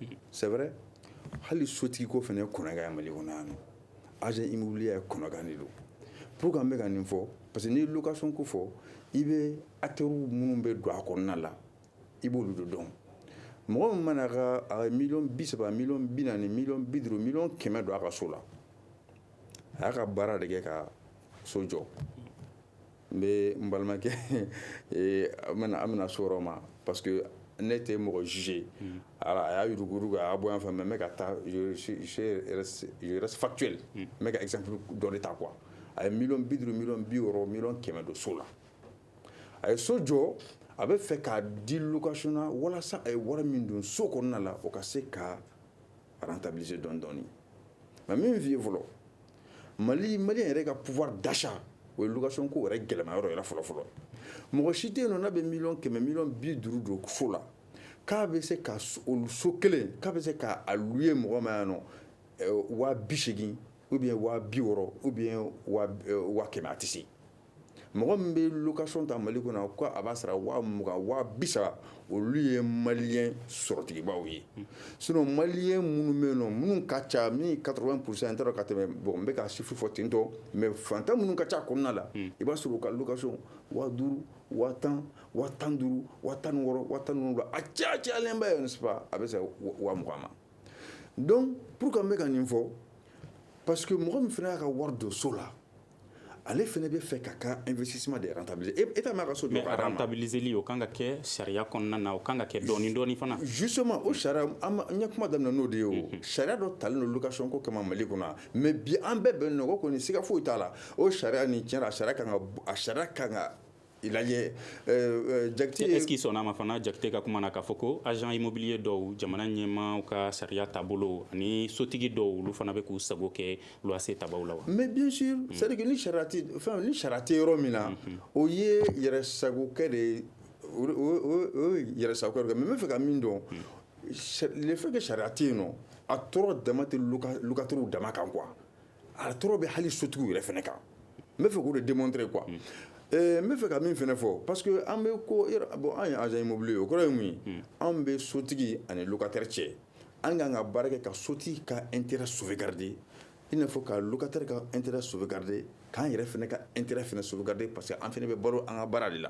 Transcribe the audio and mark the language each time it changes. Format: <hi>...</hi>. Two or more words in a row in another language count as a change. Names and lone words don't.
<fr>c'est vrai</fr> <bm>hali sotigi ko fana ye kɔnɔga ye Mali kɔnɔ yan nɔ</bm> <fr>agent immobilier</fr> <bm>ye kɔnɔga de don pourquoi n bɛ ka nin fɔ</bm> <fr>parce que</fr> <bm>ni location ko fɔ i bɛ acteurs minnu bɛ don a kɔnɔna la i b'olu de dɔn mɔgɔ min mana ka $30,000 $40,000 $50,000 $100,000 don a ka so la a y'a ka baara de kɛ ka so jɔ n bɛ n balimakɛ an bɛna so yɔrɔ ma</bm> <fr>parce que</fr> <bm>ne tɛ mɔgɔ juger a y'a yurugu a y'a bɔ yan fɛ mais n bɛ ka taa</bm> <fr>je reste factuel</fr> <bm>n bɛ ka exemple dɔ de ta quoi a ye $50,000 $50,000 $100,000 don so la a ye so jɔ a bɛ fɛ k'a di location na walasa a ye wari min don so kɔnɔna la o ka se ka rentabiliser dɔɔni dɔɔni mais min f'i ye fɔlɔ maliyɛn yɛrɛ ka</bm> <fr>pouvoir d'achat</fr> <bm>o ye location ko yɛrɛ gɛlɛma yɔrɔ yɛrɛ fɔlɔ fɔlɔ mɔgɔ si tɛ yen nɔ n'a bɛ $100,000 $50,000 don so la k'a bɛ se ka so kelen k'a bɛ se k'a louer mɔgɔ ma yan nɔ $80,000</bm> <fr>ou bien</fr> <bm>$60,000</bm> <fr>ou bien</fr> <bm>$100,000 a tɛ se mɔgɔ min bɛ location ta Mali kɔnɔ ko a b'a sara $20,000 $30,000 olu ye maliyɛn sɔrɔtigibaw ye sinon maliyɛn minnu bɛ yen nɔ minnu ka ca min 80% n t'a dɔn ka tɛmɛ bon n bɛ ka chiffre fɔ ten tɔ mais fantan minnu ka ca kɔnɔna la i b'a sɔrɔ u ka location $50,000 $10,000 $15,000 $16,000 $17,000 a cayalenba ye</bm> <fr>n'est-ce pas</fr> <bm>a bɛ se $20,000 ma</bm> <fr>donc pourquoi</fr> <bm>n bɛ ka nin fɔ</bm> <fr>parce que</fr> <bm>mɔgɔ min fana y'a ka wari don so la ale fana bɛ fɛ ka ka investissement de rentabiliser et m'a ka so mais rentabiliser li o kan ka kɛ sariya kɔnɔna na o kan ka kɛ dɔɔni fana justement o sariya n ye kuma daminɛ n'o de ye o sariya dɔ talen don location ko kama Mali kɔnɔ mais bi an bɛɛ bɛn nɔ ko kɔni siga foyi t'a la o sariya nin tiɲɛ a sariya kan ka lajɛ Jakite</bm> <fr>est-ce qu'il</fr> <bm>sɔnna ma fana Jakite ka kuma na k'a fɔ ko</bm> <fr>agent immobilier</fr> <bm>dɔw jamana ɲɛmaaw ka sariya taabolo ani sotigi dɔw olu fana bɛ k'u sago kɛ loyer tabaw la wa</bm> <fr>mais bien sûr c'est à dire que</fr> <bm>ni sariya tɛ yɔrɔ min na o ye yɛrɛsagokɛ de o ye yɛrɛsagokɛ de mais n bɛ fɛ ka min dɔn</bm> <fr>le fait</fr> <bm>que sariya tɛ yen nɔ a tɔɔrɔ dama tɛ locataires dama kan quoi a tɔɔrɔ bɛ hali sotigiw yɛrɛ fana kan n bɛ fɛ k'o de démontrer quoi n bɛ fɛ ka min fana fɔ</bm> <fr>parce que</fr> <bm>an bɛ bon an ye</bm> <fr>agent immobilier</fr> <bm>o kɔrɔ ye mun ye an bɛ sotigi ani locataire cɛ an kan ka baara kɛ ka sotigi ka</bm> <fr>intérêt sauvegarder</fr> <bm>i n'a fɔ ka locataire ka</bm> <fr>intérêt sauvegarder</fr> <bm>k'an yɛrɛ fana ka intérêt fana sauvegarder</bm> <fr>parce que</fr> <bm>an fana bɛ baro an ka baara de la</bm>